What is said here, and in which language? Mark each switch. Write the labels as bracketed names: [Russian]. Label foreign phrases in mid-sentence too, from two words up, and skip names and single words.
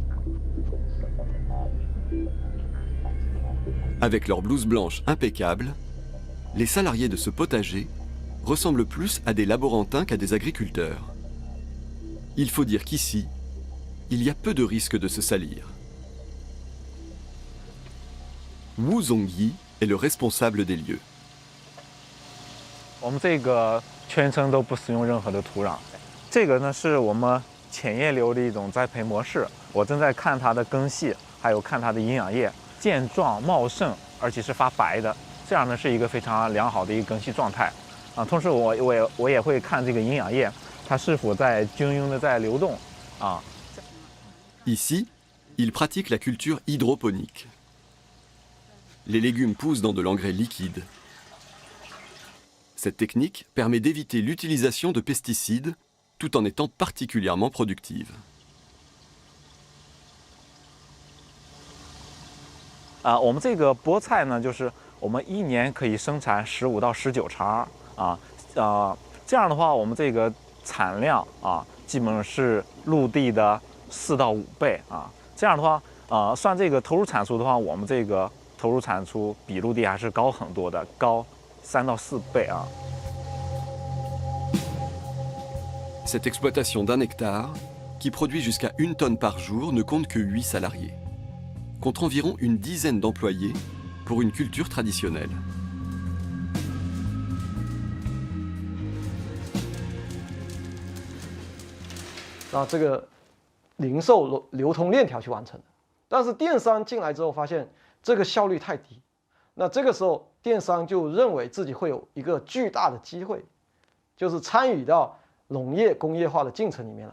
[French] Avec leurs blouses blanches impeccables, les salariés de ce potager ressemblent plus à des laborantins qu'à des agriculteurs. Il faut dire qu'ici, il y a peu de risques de se salir. Wu Zongyi est le responsable des lieux. [Chinese] 我们这个全程都不使用任何的土壤。这个呢是我们浅叶流的一种栽培模式，我正在看它的根系，还有看它的营养液，健壮茂盛，而且是发白的，这样呢是一个非常良好的一个根系状态。同时我也会看这个营养液，它是否在均匀的在流动啊。 [French] Ici, il pratique la culture hydroponique. Les légumes poussent dans de l'engrais liquide. Cette technique permet d'éviter l'utilisation de pesticides tout en étant particulièrement productive. [Chinese] 我们这个菠菜呢，就是我们1年可以生产15到19茬这样的话，我们这个产量基本上是陆地的4到5倍这样的话，算这个投入产出的话，我们这个投入产出比陆地还是高很多的，高3到4倍 [French] Cette exploitation d'1 hectare, qui produit jusqu'à 1 tonne par jour, ne compte que 8 salariés, contre environ une dizaine d'employés pour une culture traditionnelle. [Chinese] 这个零售流通链条去完成的。但是电商进来之后发现， 这个效率太低。那这个时候，电商就认为自己会有一个巨大的机会，就是参与到农业工业化的进程里面来。